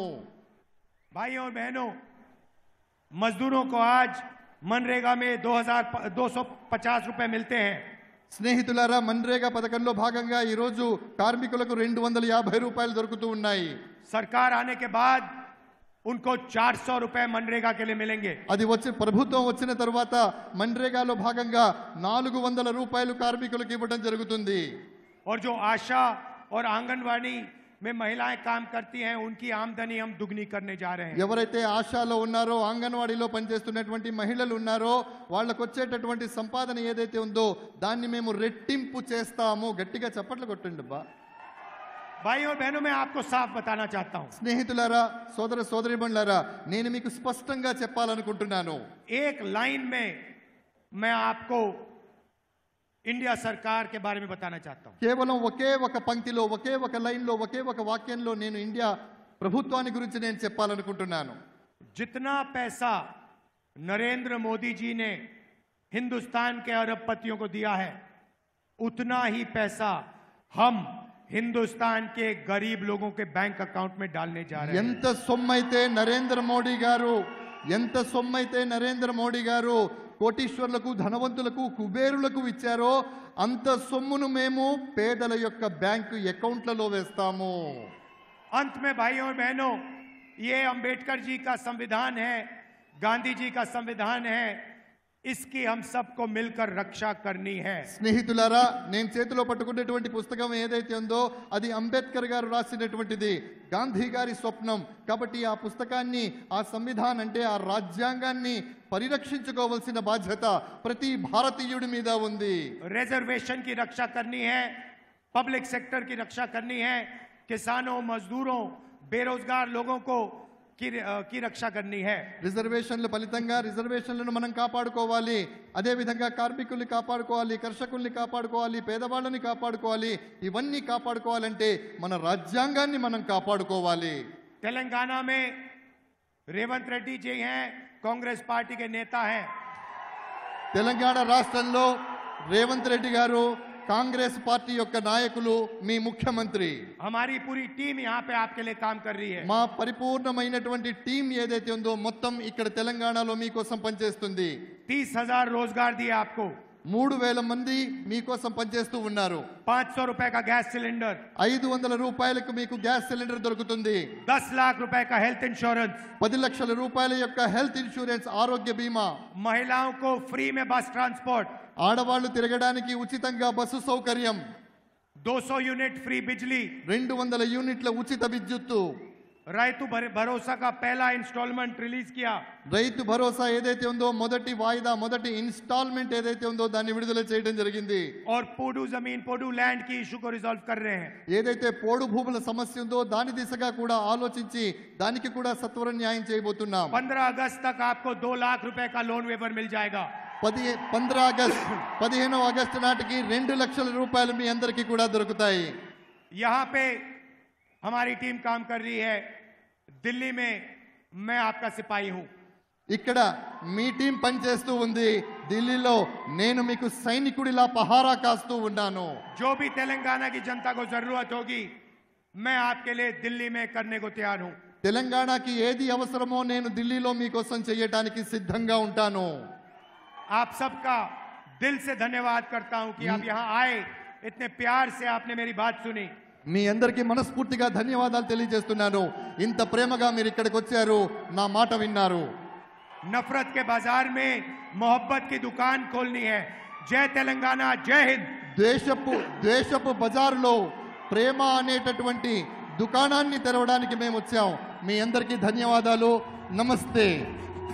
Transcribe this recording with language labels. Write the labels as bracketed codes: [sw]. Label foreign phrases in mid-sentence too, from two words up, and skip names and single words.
[hi] भाइयों और बहनों, मजदूरों को आज मनरेगा में 2250 रुपए मिलते हैं। [te] స్నేహితులారా, మన్రేగా పథకంలో భాగంగా ఈ రోజు కార్మికులకు 250 రూపాయలు దొరుకుతూ ఉన్నాయి। [hi] सरकार आने के बाद उनको 400 रुपए मनरेगा के लिए मिलेंगे। [te] అది వచ్చి ప్రభుత్వం వచ్చిన తర్వాత మన్రేగాలో భాగంగా 400 రూపాయలు కార్మికులకు ఇవ్వడం జరుగుతుంది। [hi] और जो आशा और आंगनवाड़ी में महिलाएं काम करती हैं, उनकी आमदनी हम दुगनी करने जा रहे हैं। [te] ఎవరైతే ఆశాలో ఉన్నారో, అంగన్వాడీలో పనిచేస్తున్నటువంటి మహిళలు ఉన్నారో వాళ్ళకు వచ్చేటటువంటి సంపాదన ఏదైతే ఉందో దాన్ని మేము రెట్టింపు చేస్తాము। గట్టిగా చప్పట్లు కొట్టండి అబ్బా। [hi] भाइयों और बहनों, मैं आपको साफ बताना चाहता हूं। [te] స్నేహితులారా, సోదర సోదరీమణులారా, నేను మీకు స్పష్టంగా చెప్పాలనుకుంటున్నాను। [hi] एक लाइन में मैं आपको इंडिया सरकार के बारे में बताना चाहता हूं। [te] కేవలం ఒకే ఒక పంక్తిలో, ఒకే ఒక లైన్లో, ఒకే ఒక వాక్యంలో నేను ఇండియా ప్రభుత్వాన్ని గురించి నేను చెప్పాలనుకుంటున్నాను। [hi] जितना पैसा नरेंद्र मोदी जी ने हिंदुस्तान के अरबपतियों को दिया है, उतना ही पैसा हम हिंदुस्तान के गरीब लोगों के [en] bank account [hi] में डालने जा रहे हैं। [te] ఎంత సొమ్మైతే నరేంద్ర మోడీ గారు కోటీశ్వర్లకు, ధనవంతులకు, కుబేరులకు ఇచ్చారో అంత సొమ్మును మేము పేదల యొక్క బ్యాంకు అకౌంట్లలో వేస్తాము। [hi] अंत में भाइयों और बहनों, ये अंबेडकर जी का संविधान है, गांधी जी का संविधान है, इसकी हम सबको मिलकर रक्षा करनी है। [te] స్నేహితులారా, నేను చేతిలో పట్టుకున్నటువంటి పుస్తకం ఏదైతే ఉందో అది అంబేద్కర్ గారు రాసినటువంటిది, గాంధీ గారి స్వప్నం. కాబట్టి ఆ పుస్తకాన్ని, ఆ సంవిధానం అంటే ఆ రాజ్యాంగాన్ని పరిరక్షించుకోవాల్సిన బాధ్యత ప్రతి భారతీయుడి మీద ఉంది. [hi] रिजर्वेशन की रक्षा करनी है, [en] public sector [hi] की रक्षा करनी है, किसानों, मजदूरों, बेरोजगार लोगों को की रक्षा करनी है. [te] రిజర్వేషన్ల ఫలితంగా రిజర్వేషన్లను మనం కాపాడుకోవాలి. అదే విధంగా కార్మికుల్ని కాపాడుకోవాలి, కర్షకుల్ని కాపాడుకోవాలి, పేదవాళ్ళని కాపాడుకోవాలి. ఇవన్నీ కాపాడుకోవాలంటే మన రాజ్యాంగాన్ని మనం కాపాడుకోవాలి. [hi] तेलंगाना में रेवंत रेड्डी जी हैं, कांग्रेस पार्टी के नेता हैं. [te] తెలంగాణ రాష్ట్రంలో రేవంత్ రెడ్డి గారు కాంగ్రెస్ పార్టీ యొక్క నాయకులు, మీ ముఖ్యమంత్రి. [hi] हमारी पूरी टीम यहाँ पे आपके लिए काम कर रही है. [te] మా పరిపూర్ణమైనటువంటి టీం ఏదైతే ఉందో మొత్తం ఇక్కడ తెలంగాణలో మీకోసం పనిచేస్తుంది. [hi] 30,000 रोजगार दिए आपको. [te] 3,000 మంది మీకోసం పనిచేస్తూ ఉన్నారు. [hi] 500 रुपए का गैस सिलेंडर, [te] 500 రూపాయలకు మీకు గ్యాస్ సిలిండర్ దొరుకుతుంది. [hi] 10 लाख रुपए का [en] health insurance, [te] 10 లక్షల రూపాయల యొక్క [en] health insurance, [te] ఆరోగ్య బీమా. [hi] महिलाओं को फ्री में [en] bus transport, [te] ఆడవాళ్లు తిరగడానికి ఉచితంగా బస్సు సౌకర్యం, [hi] 200 [en] unit free [hi] बिजली, [te] 200 యూనిట్ల ఉచిత విద్యుత్తు. [hi] రైతు భరోసా का पहला इंस्टॉलमेंट रिलीज किया. [te] రైతు భరోసా ఏదైతే ఉందో మొదటి వాయిదా, మొదటి ఇన్స్టాల్మెంట్ ఏదైతే ఉందో దాన్ని విడుదల చేయడం జరిగింది. [hi] और पोडू जमीन, पोडू लैंड की इशू को रिजॉल्व कर रहे हैं. [te] ఏదైతే పోడు భూముల సమస్య ఉందో దాని దిశగా కూడా ఆలోచించి దానికి కూడా సత్వర న్యాయం చేయబోతున్నాం. [hi] 15 अगस्त तक आपको 2 लाख रुपए का [en] loan waiver [hi] मिल जाएगा. [te] 15 ఆగస్టు నాటికి 2 లక్షల రూపాయలు మీ అందరికీ కూడా దొరుకుతాయి. [hi] यहाँ पे हमारी टीम काम कर रही है. दिल्ली में मैं आपका सिपाही हूं. [te] ఇక్కడ మీ టీం పనిచేస్తూ ఉంది. ఢిల్లీలో నేను మీకు సైనికుడిలా పహారా కాస్తూ ఉన్నాను. [hi] जो भी तेलंगाना की जनता को जरूरत होगी मैं आपके लिए दिल्ली में करने को तैयार हूं. [te] తెలంగాణకి ఏది అవసరమో నేను ఢిల్లీలో మీకోసం చేయడానికి సిద్ధంగా ఉంటాను. [hi] आप सबका दिल से धन्यवाद करता हूं कि आप यहां आए, इतने प्यार से आपने मेरी बात सुनी. [te] మీ అందరికీ మనస్ఫూర్తిగా ధన్యవాదాలు తెలియజేస్తున్నాను. ఇంత ప్రేమగా మీరు ఇక్కడికి వచ్చారు, నా మాట విన్నారు. [hi] नफरत के बाजार में मोहब्बत की दुकान खोलनी है. जय तेलंगाना, जय हिंद. [te] ద్వేషపు బజార్లో ప్రేమ అనేటటువంటి దుకాణాన్ని తెరవడానికి మేము వచ్చాం. మీ అందరికీ ధన్యవాదాలు. నమస్తే.